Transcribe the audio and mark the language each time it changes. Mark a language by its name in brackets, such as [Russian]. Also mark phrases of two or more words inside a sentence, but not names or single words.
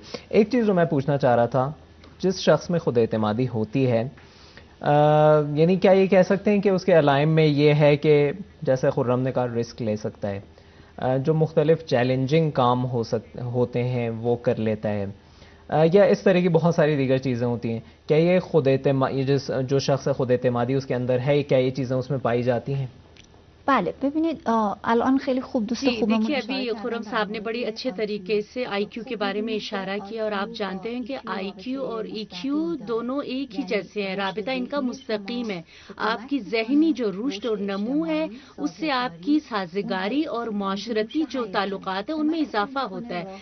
[Urdu] ایک چیز جو میں پوچھنا چاہ رہا تھا, جس شخص میں خود اعتمادی ہوتی ہے, یعنی کیا یہ کہہ سکتے ہیں کہ اس کے علائم میں یہ ہے کہ جیسے خرم نے کہا رسک لے سکتا ہے, جو مختلف چیلنجنگ کام ہوتے ہیں وہ کر لیتا ہے, یا اس طرح کی بہت ساری دیگر چیزیں ہوتی ہیں. کیا یہ جو شخص خود اعتمادی اس کے اندر ہے, کیا یہ چیزیں اس میں پائی جاتی ہیں؟ [Persian] بله ببینید الان خیلی خوب دوست خوبم [Urdu] دیکھیے ابھی خرم صاحب نے بڑی اچھے طریقے سے آئی کیو کے بارے میں اشارہ کیا, اور آپ جانتے ہیں کہ آئی کیو اور ای کیو دونوں ایک ہی جیسے ہیں, رابطہ ان کا مستقیم ہے. آپ کی ذہنی جو رشد اور نمو ہے اس سے آپ کی سازگاری اور معاشرتی جو تعلقات ہیں ان میں اضافہ ہوتا ہے.